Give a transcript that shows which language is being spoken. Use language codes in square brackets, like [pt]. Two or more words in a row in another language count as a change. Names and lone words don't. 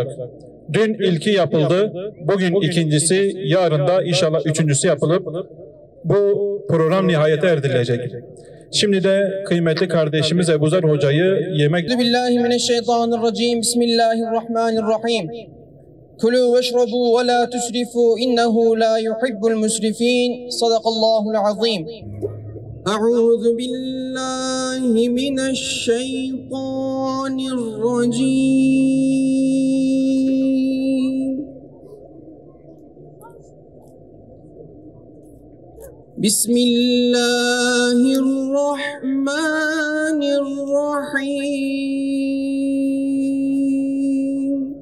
[tr] Dün ilki yapıldı, bugün ikincisi, yarın da inşallah üçüncüsü yapılıp bu program nihayete erdirilecek. Şimdi de kıymetli kardeşimiz Ebu Zer Hoca'yı yemek... [ar] بسم الله الرحمن الرحيم. بسم الله الرحمن الرحيم. كلوا واشربوا ولا تسرفوا إنه لا يحب المسرفين. صدق الله العظيم. أعوذ بالله من الشيطان الرجيم. بسم الله الرحمن الرحيم.